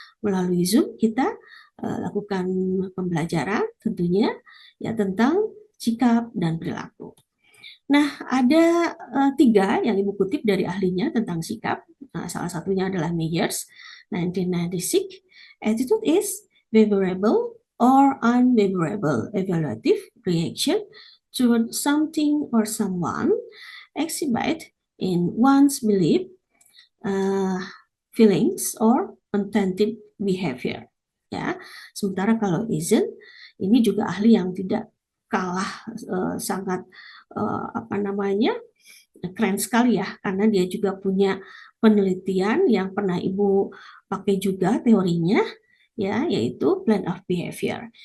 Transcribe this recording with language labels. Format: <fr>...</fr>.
<id>Melalui Zoom kita lakukan pembelajaran tentunya ya tentang sikap dan perilaku. Nah, ada tiga yang Ibu kutip dari ahlinya tentang sikap. Nah, salah satunya adalah Myers, 1996.</id> <en>Attitude is favorable or unfavorable evaluative reaction toward something or someone exhibit in one's belief, feelings, or intended behavior.</en> <id>Ya, sementara kalau isn't, ini juga ahli yang tidak kalah sangat apa namanya keren sekali ya karena dia juga punya penelitian yang pernah Ibu pakai juga teorinya ya yaitu plan of behavior.</id>